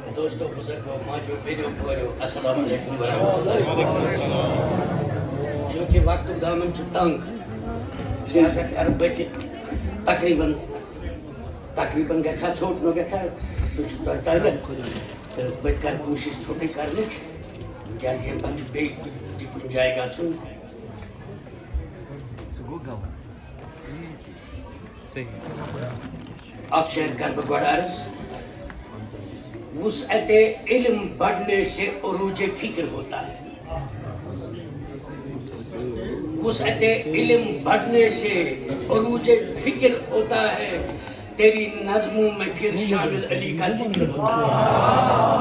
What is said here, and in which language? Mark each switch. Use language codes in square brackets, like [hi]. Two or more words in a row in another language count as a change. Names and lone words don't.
[ks] دوستو بزرگو ماجو بیدو بوریو السلام علیکم ورحمۃ اللہ. چونکہ وقت دامن چھ تنگ لہذا کر بت تقریباً گھا چھوٹ نو گھا سہ تہ بت کر کوشش چھوٹے کرنچ کیاز یم پتہ بیٚیہِ کُنہِ جایہِ گژھُن. اکھ شعر کر بہ گۄڈٕ عرض. [ur] وسعت علم بڑھنے سے عروج فکر ہوتا ہے. وسعت علم بڑھنے سے عروج فکر ہوتا ہے. تیری نظموں میں پھر شامل علی کا ذکر ہوتا ہے.